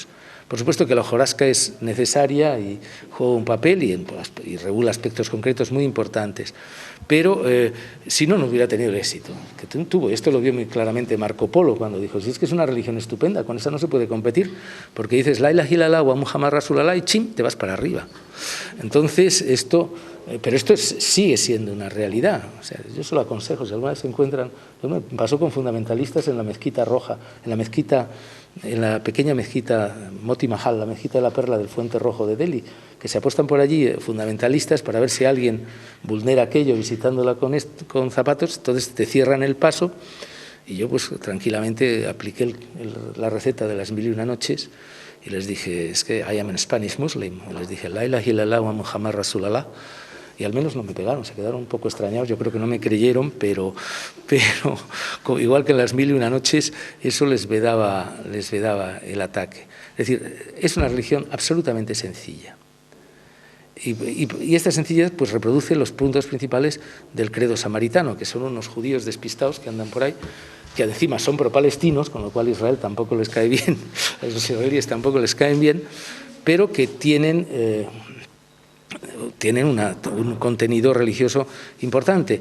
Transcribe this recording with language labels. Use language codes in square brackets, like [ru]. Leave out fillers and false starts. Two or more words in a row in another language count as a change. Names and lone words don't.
[es] Por supuesto que la hojarasca es necesaria y juega un papel y regula aspectos concretos muy importantes, pero si no, no hubiera tenido el éxito que tuvo. Esto lo vio muy claramente Marco Polo cuando dijo, si es que es una religión estupenda, con esa no se puede competir, porque dices [ar] لا إله إلا الله ومحمد رسول الله [es] y chim, te vas para arriba. Entonces, pero esto sigue siendo una realidad. O sea, yo se lo aconsejo, si alguna vez se encuentran, me pasó con fundamentalistas en la mezquita roja, en la pequeña mezquita Moti Mahal, la mezquita de la Perla del Fuente Rojo de Delhi, que se apuestan por allí fundamentalistas para ver si alguien vulnera aquello visitándola con zapatos, entonces te cierran el paso, y yo pues tranquilamente apliqué la receta de las 1001 noches y les dije, es que [en] I am a Spanish Muslim, [es] y les dije, [ar] لا إله إلا الله ومحمد رسول الله, [es] y al menos no me pegaron, se quedaron un poco extrañados, yo creo que no me creyeron, pero igual que en las 1001 noches, eso les vedaba el ataque. Es decir, es una religión absolutamente sencilla. Y esta sencillez pues reproduce los puntos principales del credo samaritano, que son unos judíos despistados que andan por ahí, que encima son pro-palestinos, con lo cual Israel tampoco les cae bien, a los israelíes tampoco les caen bien, pero que tienen un contenido religioso importante.